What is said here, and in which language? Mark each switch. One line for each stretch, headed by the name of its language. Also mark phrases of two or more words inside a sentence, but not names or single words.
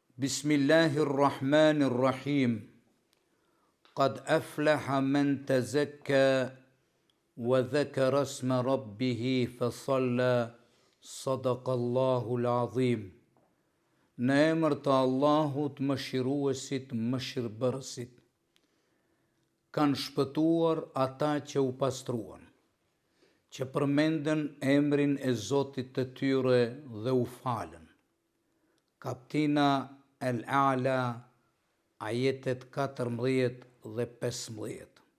Arabic: بسم الله الرحمن الرحيم. قد أفلح من تزكى وذكر اسم ربه فصلى. صدق الله العظيم.
Albanian: Në emër të Allahut mëshiruesit mëshirbërësit. Kanë shpëtuar ata që u pastruan, që përmendën emrin e Zotit të tyre dhe u falën. Kaptina El-A'la, ajetet 14 dhe 15.